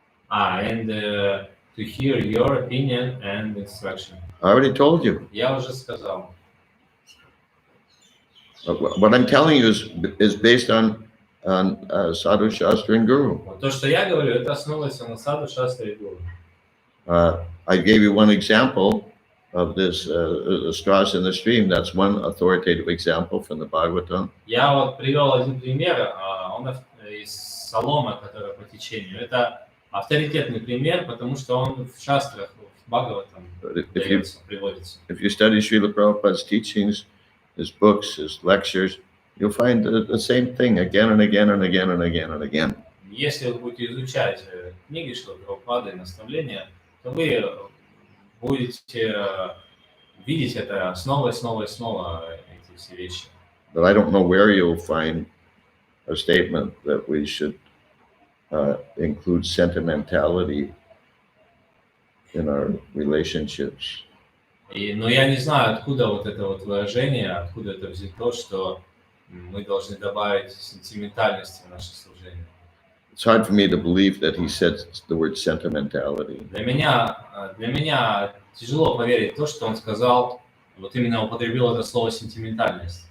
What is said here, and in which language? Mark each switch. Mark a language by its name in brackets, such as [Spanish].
[English] And to hear your opinion and instruction. I already told you. [Russian] Я уже сказал. [English] What I'm telling you is based on Sadhu, Shastra, and Guru. [Russian] То, что я говорю, это основывается на саду, шастре и гуру. [English] I gave you one example of this straws in the stream. That's one authoritative example from the Bhagavatam. [Russian] Я вот привел один пример, он из соломы, которая по течению. Это авторитетный пример, потому что он в шастрах, в Бхагаватам приводится. [English] If you study Srila Prabhupada's teachings, his books, his lectures, you'll find the same thing again and again and again and again and again. [Russian] Если вы будете изучать книги Шрилы Прабхупады и наставления, то вы будете видеть это снова и снова и снова, эти все вещи. [English] But I don't know where you'll find a statement that we should include sentimentality in our relationships. [Russian] Но я не знаю, откуда вот это вот выражение, откуда это взято, что мы должны добавить сентиментальности в наше служение. [English] It's hard for me to believe that he said the word sentimentality. [Russian] Для меня тяжело поверить в то, что он сказал, вот именно употребил это слово сентиментальность.